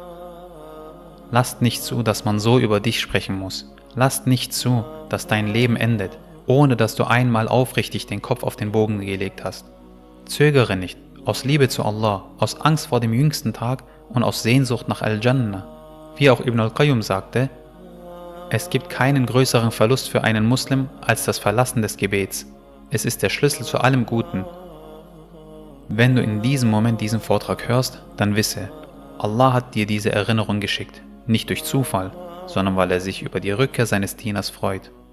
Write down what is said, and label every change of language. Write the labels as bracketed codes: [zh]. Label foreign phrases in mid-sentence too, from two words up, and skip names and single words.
[de] Lasst nicht zu, dass man so über dich sprechen muss. Lasst nicht zu, dass dein Leben endet, ohne dass du einmal aufrichtig den Kopf auf den Bogen gelegt hast. Zögere nicht, aus Liebe zu Allah, aus Angst vor dem jüngsten Tag und aus Sehnsucht nach Al-Jannah. Wie auch Ibn al-Qayyum sagte, es gibt keinen größeren Verlust für einen Muslim als das Verlassen des Gebets. Es ist der Schlüssel zu allem Guten. Wenn du in diesem Moment diesen Vortrag hörst, dann wisse, Allah hat dir diese Erinnerung geschickt, nicht durch Zufall, sondern weil er sich über die Rückkehr seines Dieners freut.